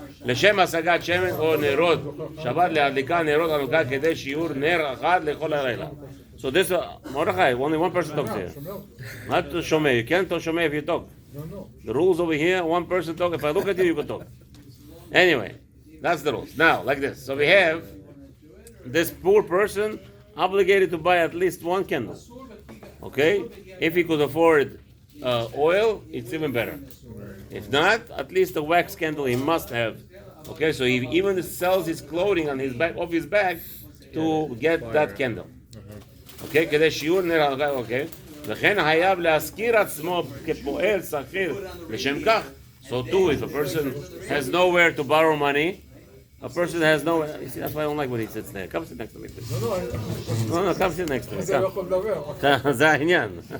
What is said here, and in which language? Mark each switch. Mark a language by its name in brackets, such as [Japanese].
[Hebrew] לשם השגת שמן או נרות שבת להדליקה נרות חנוכה כדי שיעור נר אחד לכל הלילה. [English] So this Mordechai, only one person talks here. Not to Shomei. You can't tell Shomei if you talk. No. The rules over here, one person talk. If I look at you, you can talk. Anyway, that's the rules. Now, like this. So we have this poor person obligated to buy at least one candle. Okay? If he could afford oil, it's even better. If not, at least a wax candle he must have. Okay, so he even sells his clothing on his back, off his back, to get that candle. [Hebrew] Okay, כדי שיעור נר, okay. וכן חייב להשכיר עצמו כפועל שכיר לשם כך. [English] So too, if a person has nowhere to borrow money, a person has nowhere. You see, that's why I don't like when he sits there. Come sit next to me, please. No, come sit next to me. Come. [Hebrew] זה העניין.